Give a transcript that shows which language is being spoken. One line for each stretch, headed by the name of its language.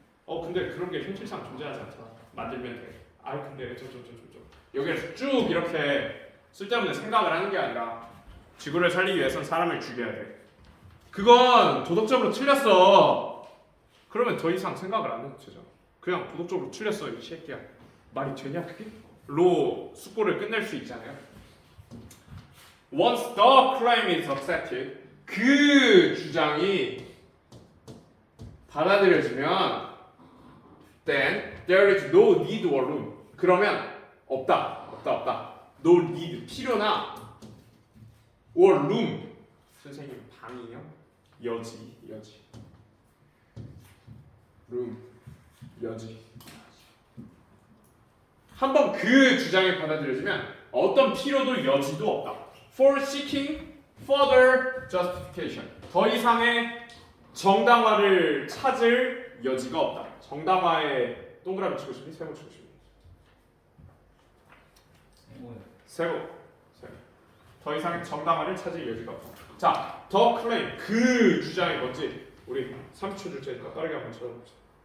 Korean: 근데 그런 게 현실상 존재하지 않잖아. 만들면 돼. 근데 여기에서 쭉 이렇게 쓸데없는 생각을 하는 게 아니라 지구를 살리기 위해선 사람을 죽여야 돼. 그건 도덕적으로 틀렸어. 그러면 더 이상 생각을 안 해도 되잖아. 그냥 도덕적으로 틀렸어 이 새끼야. 말이 되냐 그게? 로 숙고를 끝낼 수 있잖아요.
English: Once the claim is accepted,
Korean: 그 주장이 받아들여지면
English: then there is no need or room.
Korean: 그러면 없다.
English: no need,
Korean: 필요나
English: or room.
Korean: 선생님 방이요? 여지 room, 여지. 한번 그 주장이 받아들여지면 어떤 필요도 여지도 없다.
English: For seeking further justification.
Korean: 더 이상의 정당화를 찾을 여지가 없다. 정당화에 동그라미 치고 싶니? 세모 치고 싶니? 세모. 더 이상의 정당화를 찾을 여지가 없다. 자, 더 클레임. 그 주장이 뭔지 우리 30초 줄 테니까 빠르게 한번 찾아봅시다.